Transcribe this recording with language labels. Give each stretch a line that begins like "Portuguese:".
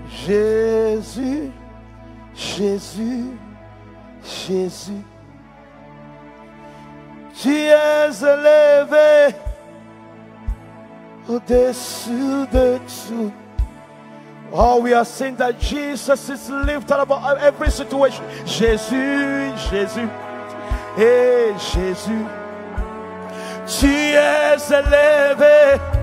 French: Jésus, Jésus, Jésus, tu es élevé au-dessus de tout.
English: Oh, we are saying that Jesus is lifted above every situation.
French: Jésus, Jésus, hey Jésus, tu es élevé